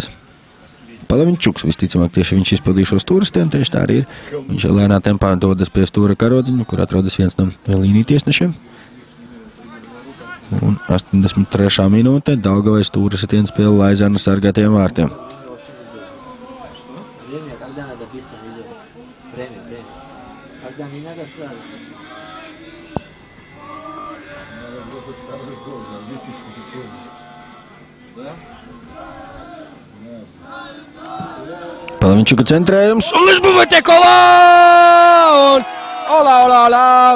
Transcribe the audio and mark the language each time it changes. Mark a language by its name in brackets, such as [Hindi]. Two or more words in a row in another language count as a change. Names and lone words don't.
[Latvian] Palaviņčuks visticamāk tieši viņš izpildīja šo stūrstienu, tieši tā arī ir. Viņš lēnā tempā dodas pie stūra karodziņu, kur atrodas viens no līniju tiesnešiem. Un 83. minūte Daugavai stūra sitiens pie Laizāna sargātiem vārtiem. [Russian] Когда не надо сразу. [Latvian] Palaviņčuka centrējums un Lisbumai tiek olā!